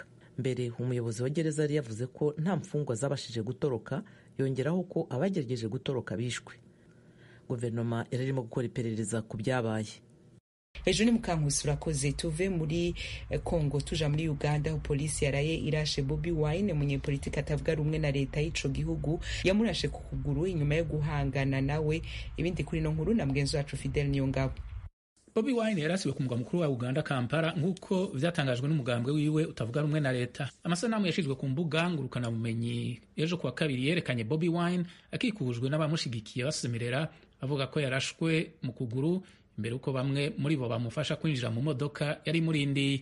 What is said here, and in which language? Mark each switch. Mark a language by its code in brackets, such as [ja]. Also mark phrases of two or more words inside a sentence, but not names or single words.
[rn] Mbere umuyobozi wa gereza yari yavuze ko nta mfungwa zabashije gutoroka, yongeraho ko abagerageje gutoroka bishwe. Guverinoma irarimo gukora iperereza ku byabaye. Ejo ni Mukankusi urakoze. Tuve muri Kongo tuja muri Uganda, aho polisi yaraye irashe Bobi Wine, umunyepolitiki atavuga rumwe na leta y'ico gihugu. Yamurashe ku kuguru inyuma yo guhangana nawe. Ibindi kuri no nkuru na mugenzi wacu Fidel Niyongabo. Bobi Wine yarasiwe ku mugwa mukuru wa Uganda Kampala nk'uko vyatangajwe n'umugambwe wiwe utavuga rumwe na leta. Amasanamu yashizwe ku mbuga ngurukana bumenyi ejo kwa kabiri yerekanye Bobi Wine akikujwe n'abamushigikiye basemerera bavuga ko yarashwe mu kuguru imbere uko bamwe muri bo bamufasha kwinjira mu modoka yari murindi.